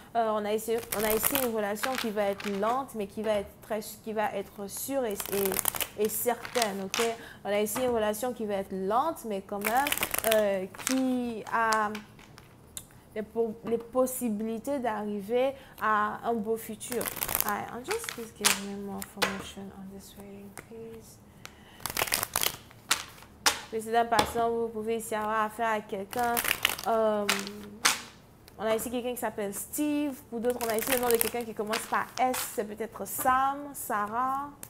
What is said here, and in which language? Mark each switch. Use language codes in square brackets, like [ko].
[fr] On a ici une relation qui va être lente, mais qui va être sûre et certaine. Okay? On a ici une relation qui va être lente, mais quand même qui a les possibilités d'arriver à un beau futur. [en] I'll just please give me more information on this reading, please. [fr] Précédent passant, vous pouvez ici avoir affaire à quelqu'un. On a ici quelqu'un qui s'appelle Steve. Pour d'autres, on a ici le nom de quelqu'un qui commence par S. C'est peut-être Sam, Sarah.